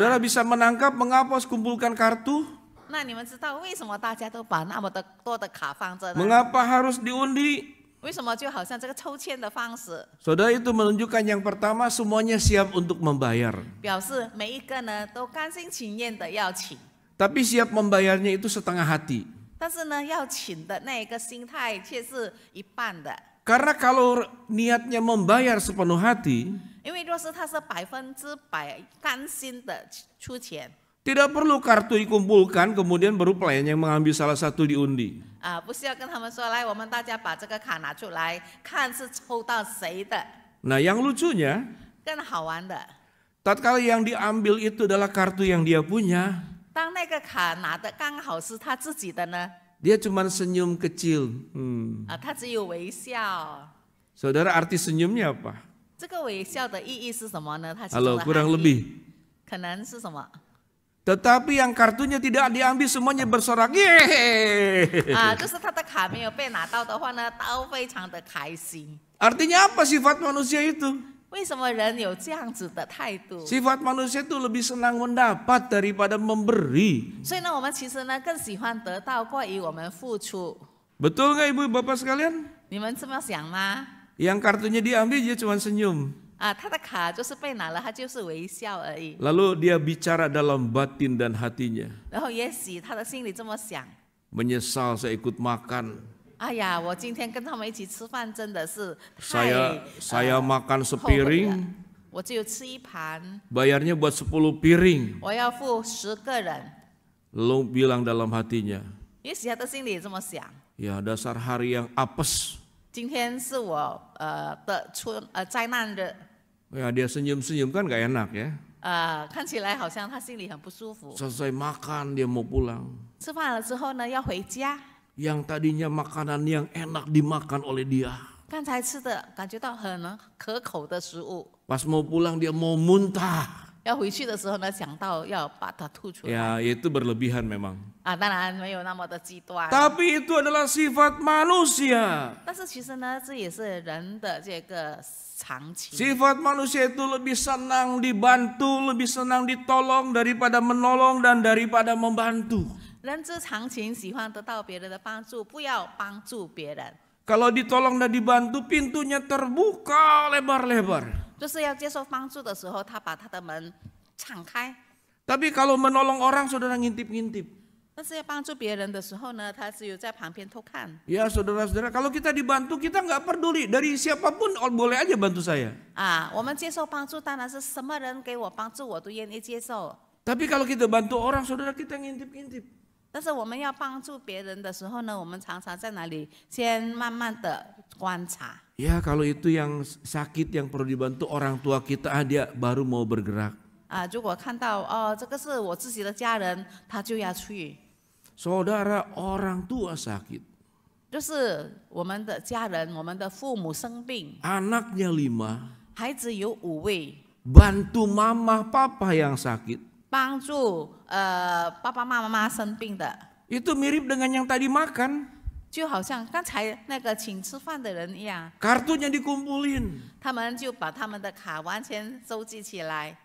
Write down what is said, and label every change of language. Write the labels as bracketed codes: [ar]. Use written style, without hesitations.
[id] Saudara bisa menangkap mengapa harus kumpulkan kartu? [zh] 那你们知道为什么大家都把那么多的卡放着呢？ [id] Mengapa harus diundi? [zh] 为什么就好像这个抽签的方式， [id] Saudara, itu menunjukkan yang pertama semuanya siap untuk membayar. [zh] 表示每一个呢都甘心情愿的要请， [id] Tapi siap membayarnya itu setengah hati. [zh] 但是呢要请的那一个心态却是一半的。 [id] Karena kalau niatnya membayar sepenuh hati, [zh] 因为若是他是100%甘心的出钱， [id] tidak perlu kartu dikumpulkan kemudian baru pelayan yang mengambil salah satu diundi. [zh] 不是要跟他们说来，我们大家把这个卡拿出来，看是抽到谁的。 [id] Nah, yang lucunya, [zh] 更好玩的， [id] tatkala yang diambil itu adalah kartu yang dia punya, [zh] 当那个卡拿的刚好是他自己的呢， [id] dia cuma senyum kecil. [zh] 他只有微笑。 [id] Saudara, arti senyumnya apa? [zh] 这个微笑的意义是什么呢？它其 [id] Halo, [zh] 中的 [id] kurang [zh] 含义 [id] lebih. [zh] 可能是什么？ [id] Tetapi yang kartunya tidak diambil semuanya bersorak. Yeay! [zh] 就是他的卡没有被拿到的话呢，都非常的开心。 [id] Artinya apa sifat manusia itu? [zh] 为什么人有这样子的态度？ [id] Sifat manusia itu lebih senang mendapat daripada memberi. [zh] 所以呢，我们其实呢更喜欢得到过于我们付出。 [id] Betul nggak ibu bapak sekalian? [zh] 你们这么想吗？ [id] Yang kartunya diambil dia cuma senyum. [zh] 他的卡就是被拿了，他就是微笑而已。 [id] Lalu dia bicara dalam batin dan hatinya. [zh] 然后也许他的心里这么想： [id] Menyesal saya ikut makan. [zh] 哎呀，我今天跟他们一起吃饭真的是太 [id] Saya makan [zh] 后悔了 [id] sepiring, [zh] 我只有吃一盘， [id] bayarnya buat 10 piring. [zh] 我要付10个人。 [id] Lalu bilang dalam hatinya, [zh] 也许他的心里也这么想： [id] ya dasar hari yang apes. [zh] 今天是我的灾难日， [id] Ya dia senyum-senyum kan gak enak ya. [zh] 看起来好像他心里很不舒服。 [id] Selesai makan dia mau pulang. [zh] 吃饭了之后呢，要回家， [id] Yang tadinya makanan yang enak dimakan oleh dia. [zh] 刚才吃的感觉到很可口的食物， [id] Pas mau pulang dia mau muntah. [zh] 要回去的时候呢，想到要把它吐出来。 [id] Ya itu berlebihan memang. [zh] 当然没有那么的极端。 [id] Tapi itu adalah sifat manusia. [zh] 但是其实呢，这也是人的这个常情。 [id] Sifat manusia itu lebih senang dibantu, lebih senang ditolong daripada menolong dan daripada membantu. [zh] 人之常情，喜欢得到别人的帮助，不要帮助别人。 [id] Kalau ditolong dan dibantu, pintunya terbuka lebar-lebar. [zh] 就是要接受帮助的时候，他把他的门敞开。 [id] Tapi kalau menolong orang, saudara ngintip-ngintip. [zh] 但是要帮助别人的时候呢，他只有在旁边偷看。 [id] Ya saudara-saudara, kalau kita dibantu, kita nggak peduli. Dari siapapun boleh aja bantu saya. [zh] 我们接受帮助，当然是什么人给我帮助，我都愿意接受。 [id] Tapi kalau kita bantu orang, saudara kita ngintip-ngintip. [zh] 但是我们要帮助别人的时候呢，我们常常在哪里先慢慢的观察。 [id] Ya kalau itu yang sakit yang perlu dibantu orang tua kita, dia baru mau bergerak. [zh] 如果看到这个是我自己的家人，他就要去。 [id] Saudara, orang tua sakit. [zh] 就是我们的家人，我们的父母生病， [id] Anaknya 5. [zh] 孩子有5位， [id] Bantu mama papa yang sakit. [zh] 帮助爸爸妈妈生病的， [id] Itu mirip dengan yang tadi makan. [zh] 就好像刚才那个请吃饭的人一样， [id] Kartunya dikumpulin. [zh] 他们就把他们的卡完全收集起来，